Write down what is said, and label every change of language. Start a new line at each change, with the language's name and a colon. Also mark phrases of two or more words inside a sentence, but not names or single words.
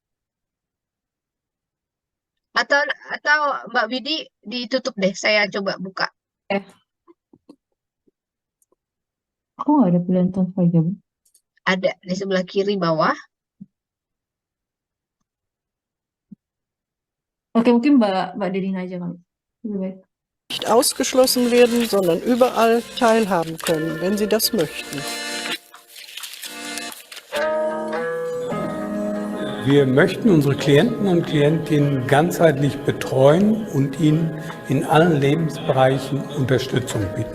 Indonesian: Atau Mbak Widi ditutup deh. Saya coba buka. Aku nggak ada pilihan Ton Geben. Ada di sebelah kiri bawah. Oke, mungkin Mbak Dedina aja kali. Lebih baik.
German: Nicht ausgeschlossen werden, sondern überall teilhaben können, wenn sie das möchten. Wir möchten unsere Klienten und Klientinnen ganzheitlich betreuen und ihnen in allen Lebensbereichen Unterstützung bieten.